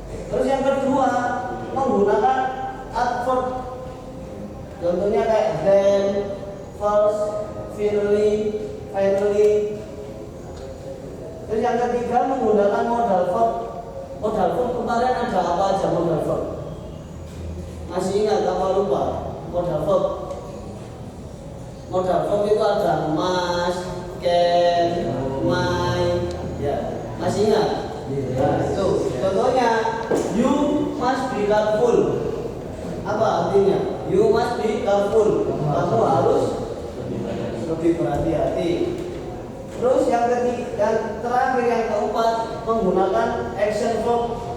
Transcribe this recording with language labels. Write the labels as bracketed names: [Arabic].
[Indonesian] Terus yang kedua menggunakan adverb. Contohnya kayak then, first, finally. Terus yang ketiga menggunakan modal verb. Modal verb kemarin ada apa aja modal verb? Masih ingat apa lupa? Modal verb. Modal verb itu ada must, can, might, ya. Masih ingat? Nah, itu. Contohnya, [English] you must be careful. [Indonesian] Apa artinya? [English] You must be careful. [Indonesian] Kamu harus lebih berhati-hati. Terus yang terakhir yang keempat menggunakan action verb.